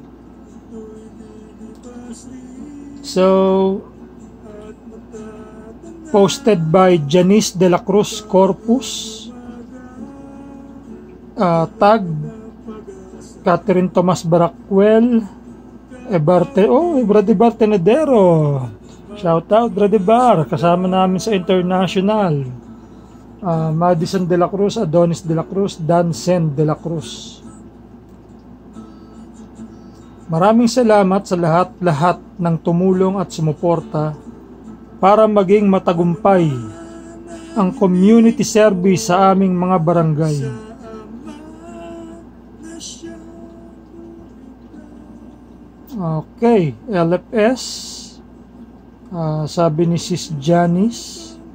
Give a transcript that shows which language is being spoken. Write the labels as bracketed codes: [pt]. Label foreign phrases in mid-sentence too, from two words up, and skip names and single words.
[en] So, posted by Janice de la Cruz Corpus, tag Catherine Tomas Baracuel, Brady Bar Tenedero. Shout out Brady Bar, [tl] kasama namin sa International. Madison de la Cruz, Adonis de la Cruz, Dansen de la Cruz. Maraming salamat sa lahat-lahat ng tumulong at sumuporta para maging matagumpay ang community service sa aming mga barangay. Okay, LFS, sabi ni Sis Janice.